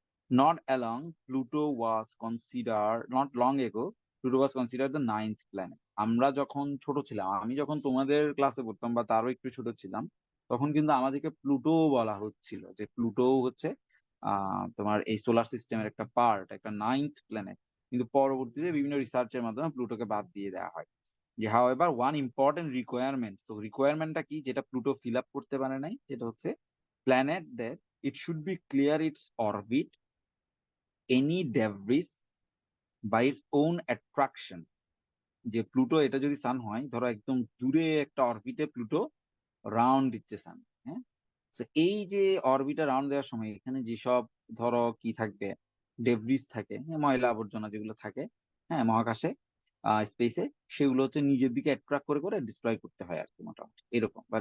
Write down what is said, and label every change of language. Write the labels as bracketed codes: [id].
[en] Not along, Pluto was considered, not long ago, Pluto was considered the ninth planet. [bn] আমরা যখন ছোট ছিলাম, আমি যখন তোমাদের ক্লাসে পড়তাম বা তারও একটু ছোট ছিলাম, তখন কিন্তু আমাদেরকে প্লুটো বলা হচ্ছিল, যে প্লুটো হচ্ছে তোমার এই সোলার সিস্টেমের একটা পার্ট, একটা নাইন্থ প্ল্যানেট। কিন্তু পরবর্তীতে বিভিন্ন রিসার্চের মাধ্যমে প্লুটোকে বাদ দিয়ে দেওয়া হয়। [en] যে however one important requirement, [bn] তো রিকোয়ারমেন্টটা কি যেটা প্লুটো ফিল আপ করতে পারে নাই, সেটা হচ্ছে [en] Planet that it should be clear its orbit any debris by its own attraction। [bn] যে প্লুটো এটা যদি সান হয়, ধরো একদম দূরে একটা অরবিটে প্লুটো রাউন্ড দিচ্ছে সান। হ্যাঁ, তো এই যে অরবিটে রাউন্ড দেওয়ার সময় এখানে যেসব ধরো কি থাকবে, ডেব্রিস থাকে, হ্যাঁ, ময়লা আবর্জনা যেগুলো থাকে, হ্যাঁ, মহাকাশে স্পেসে, সেগুলো হচ্ছে নিজের দিকে অ্যাট্রাক্ট করে করে ডিস্ট্রয় করতে হয় আর কি, মোটামুটি এরকম।